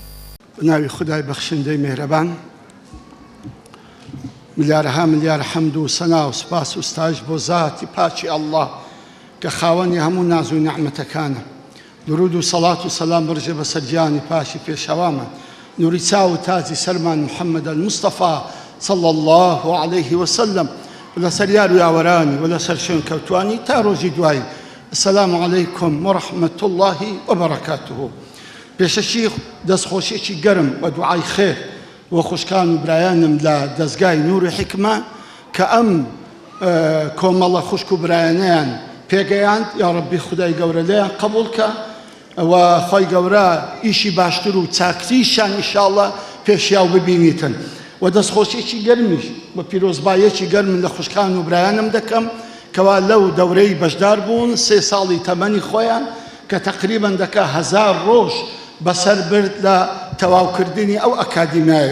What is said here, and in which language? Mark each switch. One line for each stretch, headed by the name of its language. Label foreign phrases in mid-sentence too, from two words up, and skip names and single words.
Central Kurdish: بناوی خدای بەخشندەی مێهرەبان، ملیارها ملیار حەمد و سەنا و سپاس و ستایش بۆ زاتی پاچی ئەڵڵا کە خاوەنی هەموو ناز و نعمەتەکانە. درود و سەڵات و سەلام بڕژێ بەسەر گیانی پاشی پێشەوامان نوری چاو و تاجی سەرمان محەممەد المستەفا
Arabic: صلی الله عليه وسلم
Central Kurdish: لەسەر یار و یاوەرانی و لەسەر شوێن کەوتوانی تا ڕۆژی دوایی.
Arabic: السلام علیکم ورحمة الله وبركاته.
Central Kurdish: پێشەشی دەستخۆشیێکی گەرم بە دوعای خێر و خوشکان و برایانم لە دەستگای نوری حکمە کە ئەم کۆمەڵە خوشک و برایانیان پێگەیاند. یا ڕەبی خودای گەورە لێیان قبوڵ کە وخۆی گەورە ئیشی باشتر و چاکتریشان ئینشاءڵڵا پێشیاو ببینیتن و دەستخۆشیێکی گەرمیش بە پیرۆزبایەکی گەرم لە خوشکان و برایانم دەکەم کەوا لەو دەورەی بەشدار بوون 3 ساڵی تەمەنی خۆیان کە تقریباً دەکا 1000 ڕۆژ بەسەر برد لە تەواوکردنی ئەو ئەکادیمیایە.